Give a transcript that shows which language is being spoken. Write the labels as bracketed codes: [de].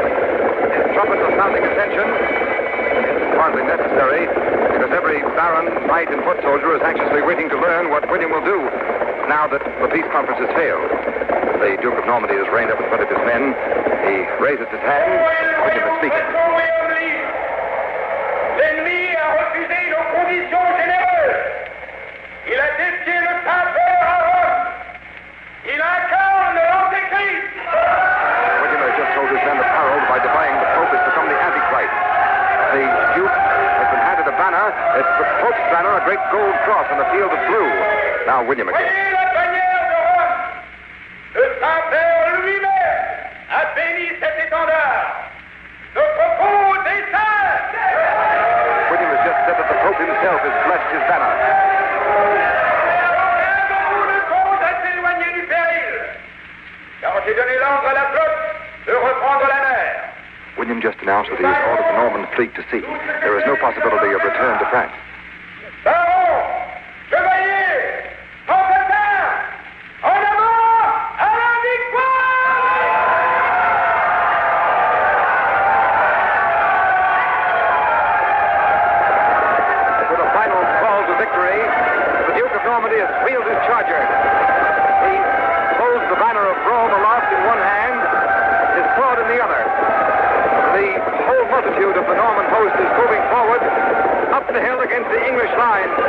[en] His trumpets are sounding attention. It's hardly necessary, because every baron, knight, and foot soldier is anxiously waiting to learn what William will do now that the peace conference has failed. The Duke of Normandy is reined up in front of his men. He raises his hand. William is speaking. [fr] L'ennemi a refusé nos conditions généreuses. Il a défié le Saint-Père à Rome. Il incarne l'Antéchrist. [en] William has just told his men that Harold, by defying the Pope, has become the Antichrist. The Duke has been handed a banner. It's the Pope's banner, a great gold cross on a field of blue. Now William again. [fr] Voyez la bannière de Rome. Le Saint-Père lui-même a béni cet étendard. Notre beau dessein. [en] William has just said that the Pope himself has blessed his banner. [fr] Aucun de vous ne compte à s'éloigner du péril, car j'ai donné l'ordre à la flotte de reprendre la mer. [en] William just announced that he has ordered the Norman fleet to sea. There is no possibility of return to France. [fr] Barons, chevaliers, montagnes, en avant, à la victoire! [en] With a final call to victory, the Duke of Normandy has wheeled his charger. He holds the banner of Rome aloft in one hand, his sword in the other. The whole multitude of the Norman host is moving forward, up the hill against the English line.